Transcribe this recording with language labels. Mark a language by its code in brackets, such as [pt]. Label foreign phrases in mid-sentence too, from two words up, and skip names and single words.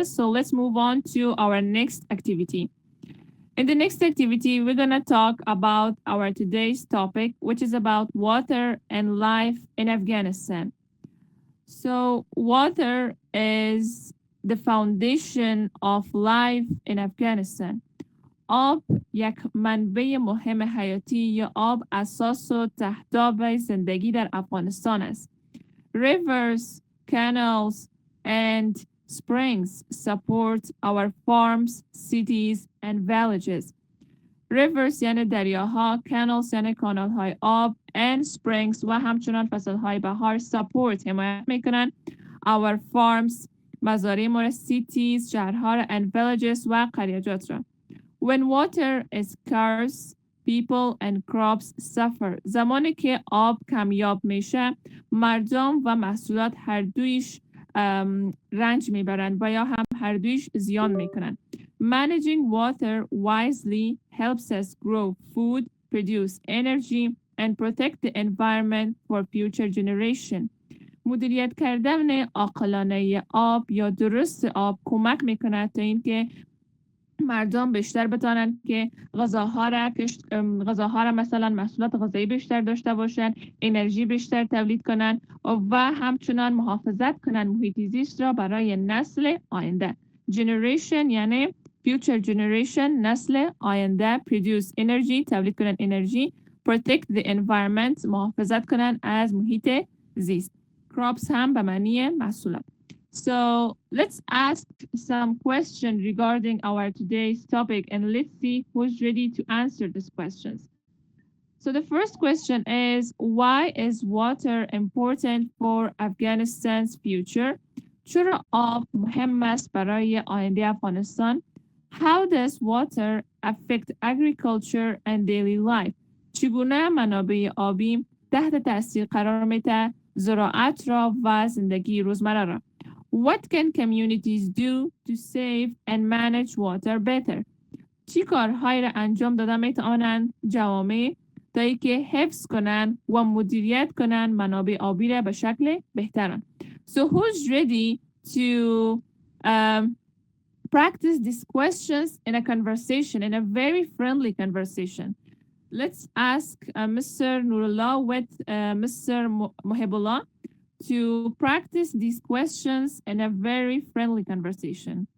[en] So let's move on to our next activity. In the next activity, we're going to talk about our today's topic, which is about water and life in Afghanistan. So water is the foundation of life in Afghanistan. [fa] آب یک منبع مهم حیاتی یا آب اساس و تهداب زندگی در افغانستان است. [en] Rivers, canals, and springs support our farms, cities, and villages. [fa] rivers یعنی دریاها، canals یعنی کانالهای آب [en] and springs [fa] و همچنان فصلهای بهار support حمایت میکنن [en] our farms [fa] مزارع مورد cities شهرها را [en] and villages [fa] و قریجات را. [en] When water is scarce people and crops suffer. [fa] زمانی که آب کمیاب میشه مردم و محصولات هر دویش رنج میبرند و یا هم هر دویش زیان میکنن. [en] Managing water wisely helps us grow food, produce energy and protect the environment for future generation. [fa] مدیریت کردن عاقلانه آب یا درست آب کمک میکند تا اینکه مردم بیشتر بتونن که غذاها را مثلا محصولات غذایی بیشتر داشته باشن، انرژی بیشتر تولید کنن و همچنان محافظت کنن محیط زیست را برای نسل آینده. Generation یعنی [en] future generation [fa] نسل آینده. [en] Produce energy [fa] تولید کنن انرژی. [en] Protect the environment [fa] محافظت کنن از محیط زیست. Crops هم به معنی محصولات. [en] So let's ask some questions regarding our today's topic and let's see who's ready to answer these questions. So the first question is, why is water important for Afghanistan's future? [fa] چرا آب مهم است برای آینده افغانستان؟ [en] How does water affect agriculture and daily life? [fa] چگونه منابع آبی تحت تاثیر قرار میده زراعت را و زندگی روزمره را؟ [en] What can communities do to save and manage water better? [fa] چی کارهایی را انجام داده میتوانند جوامع تا اینکه حفظ کنند و مدیریت کنند منابع آبی را به شکل بهتران. [en] So who's ready to practice these questions in a conversation, in a very friendly conversation? Let's ask Mr. Nurullah with Mr. Mohibullah to practice these questions in a very friendly conversation.